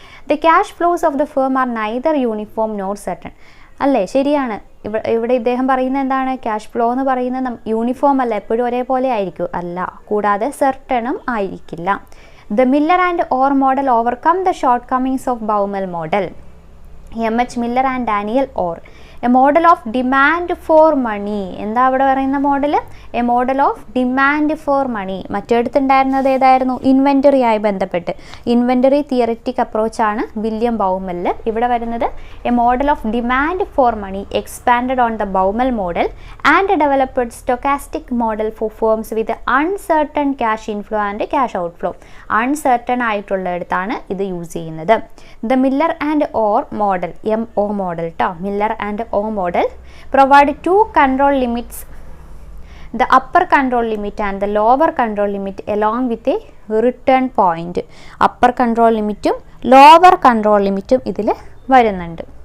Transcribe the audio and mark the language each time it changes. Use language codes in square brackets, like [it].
[en] The cash flows of the firm are neither uniform nor certain. [ml] അല്ലേ, ശരിയാണ്. ഇവിടെ ഇദ്ദേഹം പറയുന്നത് എന്താണ്? ക്യാഷ് ഫ്ലോ എന്ന് പറയുന്നത് യൂണിഫോം അല്ല, എപ്പോഴും ഒരേപോലെ ആയിരിക്കും, അല്ല. കൂടാതെ സെർട്ടണും ആയിരിക്കില്ല. [en] The Miller and Orr model overcome the shortcomings of Baumol model. M.H. Miller and Daniel Orr. A model of demand for money. [ml] എന്താ അവിടെ പറയുന്ന model? [en] A model of demand for money. [ml] മറ്റെടുത്തുണ്ടായിരുന്നത് ഏതായിരുന്നു? ഇൻവെൻ്ററി ആയി ബന്ധപ്പെട്ട്. Inventory theoretic അപ്രോച്ചാണ് William ബൗമൽ. [en] ഇവിടെ വരുന്നത് a model of demand for money expanded on the Baumol model and developed stochastic model for firms with uncertain cash inflow and cash outflow. [ml] Uncertain ആയിട്ടുള്ളിടത്താണ് ഇത് use ചെയ്യുന്നത്. [en] The Miller and Orr model, MO model ട്ടോ, Miller and O model provide two control limits, the upper control limit and the lower control limit along with a return point. [ml] upper control limit ഉം lower control limit ഉം ഇതിൽ വരുന്നുണ്ട്.